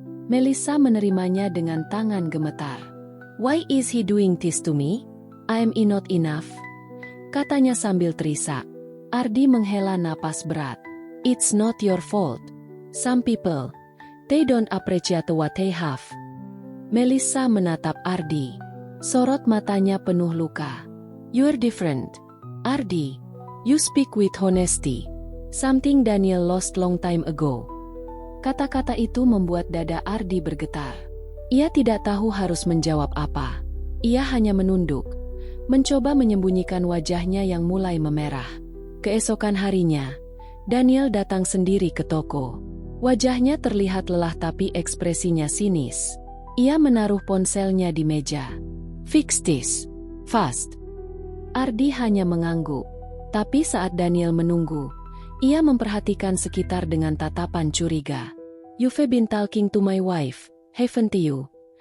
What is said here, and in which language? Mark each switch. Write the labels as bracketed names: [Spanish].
[Indonesian] Melissa menerimanya dengan tangan gemetar. [English] "Why is he doing this to me? I'm not enough," [Indonesian] katanya sambil terisak. Ardi menghela napas berat. [English] "It's not your fault. Some people, they don't appreciate what they have." [Indonesian] Melissa menatap Ardi. Sorot matanya penuh luka. [English] "You're different, Ardi. You speak with honesty. Something Daniel lost long time ago." [Indonesian] Kata-kata itu membuat dada Ardi bergetar. Ia tidak tahu harus menjawab apa. Ia hanya menunduk, mencoba menyembunyikan wajahnya yang mulai memerah. Keesokan harinya, Daniel datang sendiri ke toko. Wajahnya terlihat lelah tapi ekspresinya sinis. Ia menaruh ponselnya di meja. [English] "Fix this, fast." [Indonesian] Ardi hanya mengangguk. Tapi saat Daniel menunggu, ia memperhatikan sekitar dengan tatapan curiga. [English] "You've been talking to my wife, haven't you?"